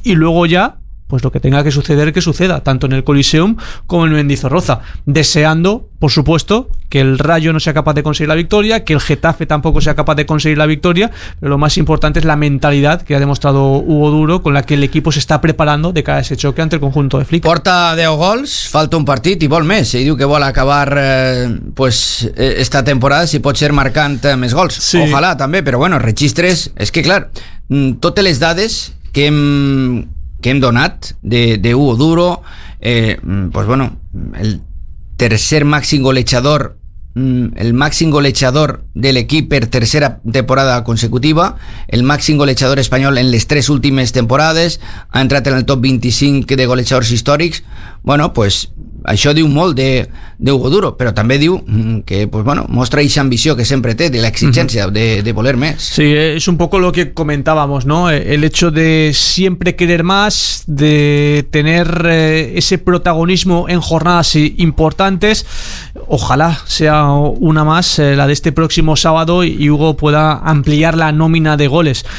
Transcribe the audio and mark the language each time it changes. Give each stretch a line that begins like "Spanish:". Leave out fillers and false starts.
Spanish: Y luego ya, pues lo que tenga que suceder, que suceda, tanto en el Coliseum como en Mendizorroza, deseando, por supuesto, que el Rayo no sea capaz de conseguir la victoria, que el Getafe tampoco sea capaz de conseguir la victoria, pero lo más importante es la mentalidad que ha demostrado Hugo Duro, con la que el equipo se está preparando de cara a ese choque ante el conjunto de Flick.
Catalan: Porta 10 gols, falta un partit i vol més, i diu que vol acabar pues esta temporada si pot ser marcant més gols. Sí. Ojalà també, però bueno, registres, és que clar, totes les dades que hem donat de Hugo Duro, pues bueno, el tercer màxim golejador, el màxim golejador de l'equip per tercera temporada consecutiva, el màxim golejador espanyol en les tres últimes temporades, ha entrat en el top 25 de golejadors històrics. Bueno, pues això diu molt de Hugo Duro, però també diu que, pues bueno, mostra esa ambició que sempre té de la exigència de voler més.
Spanish: Sí, es un poco lo que comentábamos, ¿no? El hecho de siempre querer más, de tener ese protagonismo en jornadas importantes. Ojalá sea una más, la de este próximo sábado, y Hugo pueda ampliar la nómina de goles.